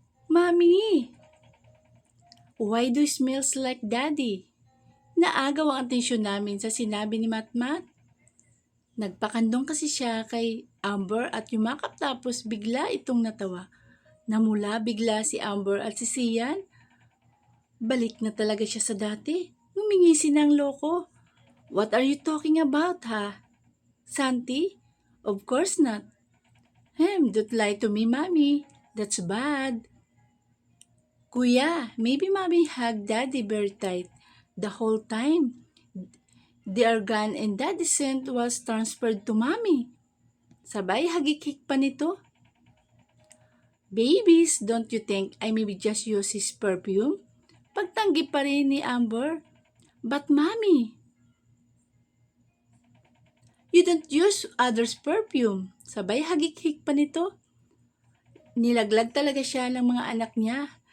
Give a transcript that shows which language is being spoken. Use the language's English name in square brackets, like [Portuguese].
[English] Mami, why do you smells like daddy? [Filipino] Naagaw ang atensyon namin sa sinabi ni Matmat. Nagpakandong kasi siya kay Amber at yumakap tapos bigla itong natawa. Namula bigla si Amber at si Sian. Balik na talaga siya sa dati. Ngumingisi ng loko. [English] What are you talking about, ha? Santi? Of course not. Don't lie to me, mommy. That's bad. Kuya, maybe mommy hugged daddy very tight the whole time. The organ and daddy scent was transferred to mommy. [Filipino] Sabay hagikik pa nito. [English] Babies, don't you think I maybe just use his perfume? [Filipino] Pagtanggi pa rin ni Amber. [English] But mommy, you don't use others' perfume. [Filipino] Sabay hagik-hik pa nito. Nilaglag talaga siya ng mga anak niya.